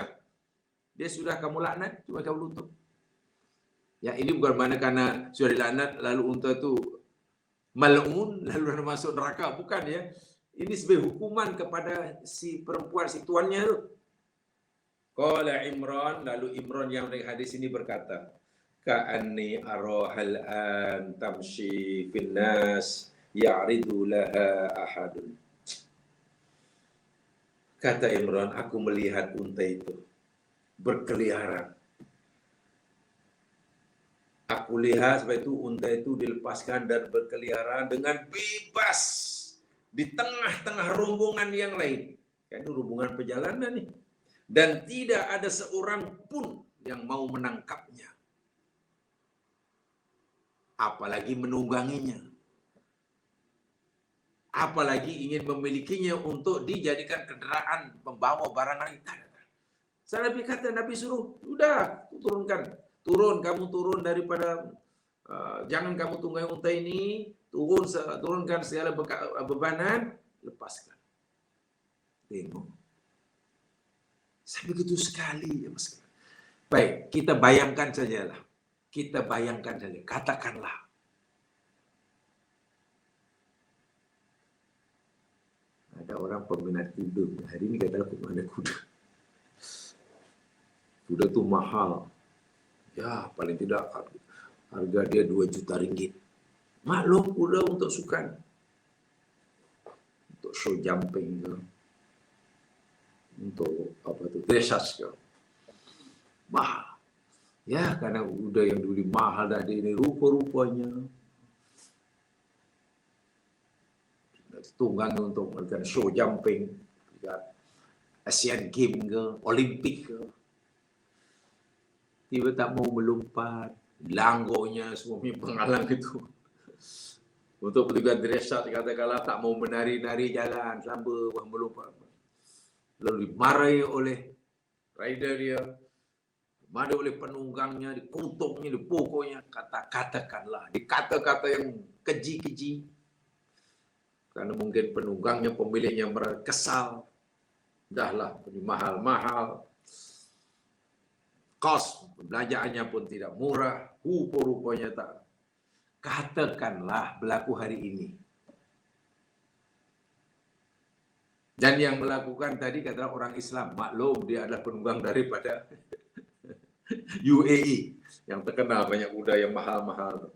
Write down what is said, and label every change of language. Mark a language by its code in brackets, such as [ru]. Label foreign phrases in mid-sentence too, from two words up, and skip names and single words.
[ms] Dia sudah kamu laknat, cuma kamu lutut. Ya ini bukan mana karena sudah dilaknat lalu unta itu mal'un lalu masuk neraka, bukan ya. Ini sebagai hukuman kepada si perempuan, si tuannya itu. Qala Imran, lalu Imran yang dari hadis ini berkata, [ar] كأني أراها الآن تمشي في الناس يعرض لها أحد. [ms] Kata Imran, aku melihat unta itu berkeliaran. Aku lihat sebab itu unta itu dilepaskan dan berkeliaran dengan bebas di tengah-tengah rombongan yang lain. Kan itu rombongan perjalanan nih. Dan tidak ada seorang pun yang mau menangkapnya. Apalagi menungganginya. Apalagi ingin memilikinya untuk dijadikan kendaraan pembawa barang lain. Nabi kata, Nabi suruh, udah turunkan. Kamu turun daripada, jangan kamu tunggangi unta ini, turunkan segala bebanan, lepaskan. Tengok. Saya begitu sekali ya Mas. Baik, kita bayangkan sajalah. Katakanlah. Ada orang peminat kuda. Hari ini katalah peminat kuda. Kuda itu mahal. Ya, paling tidak harga dia 2 juta ringgit. Maklum kuda untuk sukan. Untuk [en] show jumping [ms] ke. Untuk apa itu, dressage ke. Mahal. Ya, karena kuda yang dulu mahal tadi ini rupa-rupanya. Tunggangi untuk melakukan [en] show jumping. [ms] Asian Games ke, Olimpik ke. Tiba tak mau melompat, langgonya semuanya penghalang itu. Untuk petugas dressage katakanlah tak mau menari-nari jalan sambil melompat. Lalu dimarahi oleh rider dia, dimarahi oleh penunggangnya, dikutuknya, dipukulnya. Katakanlah, di kata-kata yang keji-keji. Karena mungkin penunggangnya, pemiliknya merasa kesal. Dahlah, mahal-mahal. Kos belanjaannya pun tidak murah, rupa-rupanya tak. Katakanlah berlaku hari ini. Dan yang melakukan tadi katalah orang Islam, maklum dia adalah penunggang daripada UAE yang terkenal banyak kuda yang mahal-mahal.